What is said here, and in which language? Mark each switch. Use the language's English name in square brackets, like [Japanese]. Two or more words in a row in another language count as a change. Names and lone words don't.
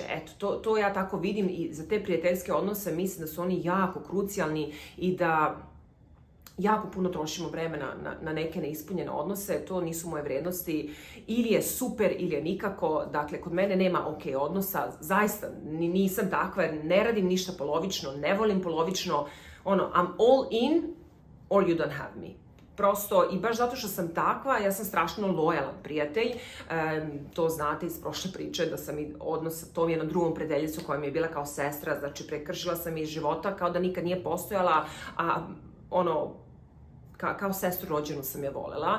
[Serbian] Eto, to ja tako vidim i za te prijateljske odnose mislim da su oni jako krucijalni i da jako puno trošimo vremena na neke neispunjene odnose. To nisu moje vrednosti. Ili je super ili je nikako. Dakle, kod mene nema ok odnosa. Zaista nisam takva jer ne radim ništa polovično, ne volim polovično. [English] I'm all in or you don't have me. [Serbian] Prosto, i baš zato što sam takva, ja sam strašno lojalan prijatelj. To znate iz prošle priče, da sam i odnos sa tom jednom drugom prijateljicom koja mi je bila kao sestra, znači prekršila sam iz života kao da nikad nije postojala, a kao sestru rođenu sam je volela.